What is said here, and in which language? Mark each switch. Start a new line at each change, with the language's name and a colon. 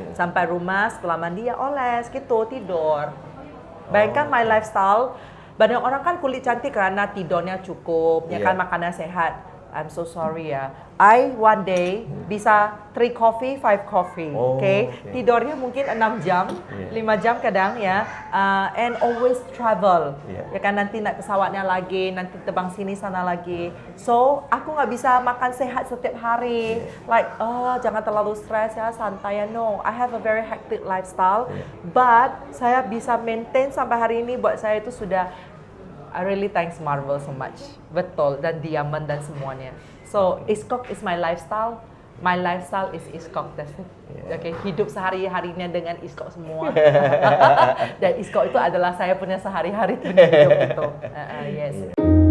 Indonesian: Sampai rumah setelah mandi ya oles gitu, tidur. Bayangkan
English: my lifestyle.
Indonesian: Banyak orang kan kulit cantik karena tidurnya cukup, ya kan, makanan sehat.
English: I'm so sorry ya. I one day bisa 3 coffee, 5 coffee, okay?
Indonesian: Tidurnya mungkin 6 jam, 5 jam kadang ya.
English: And always travel.
Indonesian: Ya kan, nanti naik pesawatnya lagi, nanti terbang sini sana lagi. So, aku nggak bisa makan sehat setiap hari. Like, jangan terlalu stres ya, santai ya.
English: No, I have a very hectic lifestyle.
Indonesian: But, saya bisa maintain sampai hari ini, buat saya itu sudah,
English: I really thanks Marvel so much.
Indonesian: Betul, dan Diamond dan semuanya.
English: So, Iskok is my lifestyle. My lifestyle is Iskok, that's it.
Indonesian: Okay, hidup sehari-harinya dengan Iskok semua. Dan Iskok itu adalah saya punya sehari-hari punya hidup itu. Yes.